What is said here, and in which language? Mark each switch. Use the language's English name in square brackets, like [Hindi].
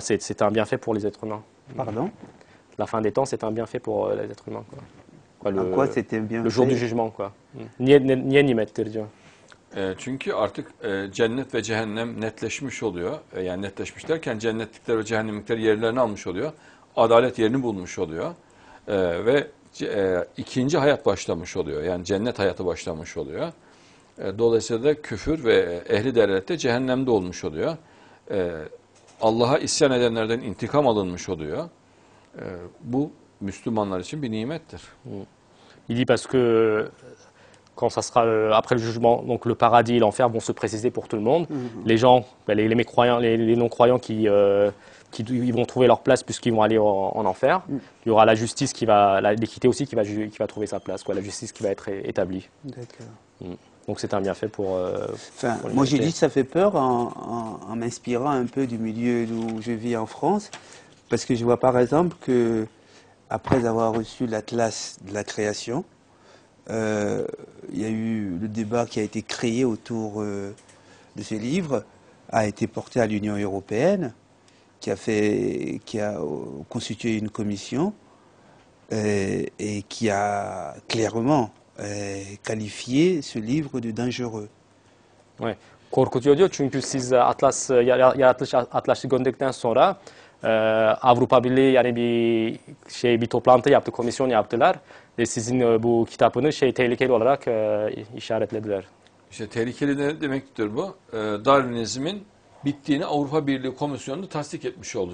[French] C'est un bienfait pour les êtres humains. Pardon? La fin des temps, c'est un bienfait pour les êtres humains, quoi. Quoi, En quoi c'était bien le jour fait? du jugement, quoi. [Turkish] Niye nimettir diyor. Çünkü artık cennet ve cehennem netleşmiş oluyor. Yani netleşmiş derken cennetlikler ve cehennemlikler yerlerini almış oluyor. Adalet yerini bulmuş oluyor. Ve ikinci hayat başlamış oluyor. Yani cennet hayatı başlamış oluyor. Dolayısıyla da küfür ve ehli delalette cehennemde olmuş oluyor. Allah'a isyan edenlerden intikam alınmış oluyor. Bu Müslümanlar için bir nimettir. [French] Il dit parce que quand ça sera après le jugement, donc le paradis et l'enfer vont se préciser pour tout le monde. Les gens, les mécroyants, les non-croyants qui ils vont trouver leur place puisqu'ils vont aller en enfer. Il y aura la justice l'équité aussi qui va trouver sa place, quoi, la justice qui va être établie. D'accord. Donc c'est un bienfait pour. Enfin, pour moi j'ai l'humanité. dit que ça fait peur en m'inspirant un peu du milieu où je vis en France, parce que je vois par exemple que après avoir reçu l'Atlas de la création, il y a eu le débat qui a été créé autour de ce livre, a été porté à l'Union européenne, qui a constitué une commission et qui a clairement qualifié ce livre de dangereux. [Turkish] Evet. Korkutuyor diyor çünkü siz yaratılış atlas'ı gönderdikten sonra Avrupa Birliği yani bir toplantı yaptı, komisyon yaptılar ve sizin bu kitabını tehlikeli olarak işaretlediler. İşte tehlikeli ne demektir bu? Darwinizmin bittiğini Avrupa Birliği Komisyonu tasdik etmiş oldu.